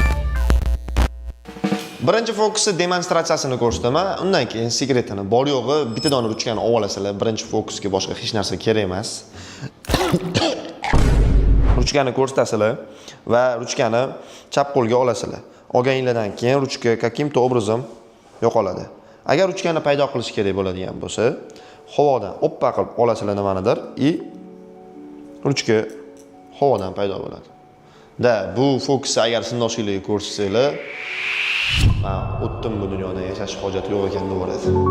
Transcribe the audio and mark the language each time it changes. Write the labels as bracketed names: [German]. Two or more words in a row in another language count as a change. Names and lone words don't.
[Uzbek] Birinchi fokusni demonstratsiyasini ko'rsataman, undan keyin sekretini bor yo'g'i bitta dona ruchkani olib olasizlar. Birinchi fokusga boshqa hech narsa kerak emas. Ruchkani ko'rsatasizlar va ruchkani chap qo'lga olasizlar. Olganinglardan keyin ruchka [Russian] каким-то образом [Uzbek] yo'qoladi. Agar ruchkani paydo qilish kerak bo'ladigan bo'lsa, havodan oppa qilib olasizlar nimanidir ruchka havodan paydo bo'ladi. Da bu fokusni agar sinfdoshinglarga ko'rsatsangiz, men o'tdim bu dunyoda yashash hojati yo'q ekan deyaveradi.